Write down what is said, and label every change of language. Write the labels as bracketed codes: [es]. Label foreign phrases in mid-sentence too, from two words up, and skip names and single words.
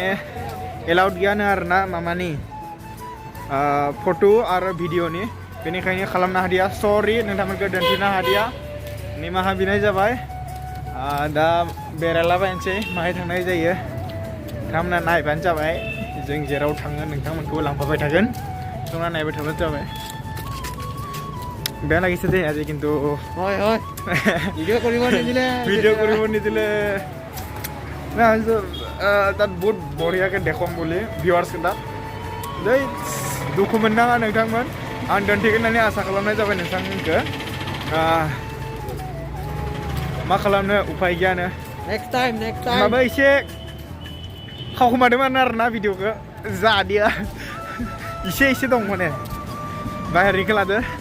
[brx] एलाउड गैयानो आरोना मामानि फट' आरो भिडिअनि बेनिखायनो खालामनो हादिया सरि नोंथांमोनखौ दोनथिनो हादिया निमाहा बिनाय जाबाय दा बेरायलाबायनोसै माहाय थांनाय जायो नोंथांमोना नायबानो जाबाय जों जेराव थाङो नोंथांमोनखौ लांफाबाय थागोन नोंथांमोना नायबाय थाबानो जाबाय [as] বেয়া লাগিছে দেই আজি কিন্তু হয় হয় ভিডিঅ' কৰিব নিদিলে না তাত বহুত বঢ়িয়াকৈ দেখুৱাম বুলি ভিউৱাৰ্ছকেইটা দেই [brx] दुखु मोननाङा नोंथांमोन आं दोनथिगोन होननानै आसा खालामनाय जाबाय नोंथांमोनखौ मा खालामनो उफाय गैयानो [en] next time [brx] माबा एसे खावखोमादोंमोन आरोना भिडिअखौ जादिया एसे दं माने बाहेरनिखौ लादो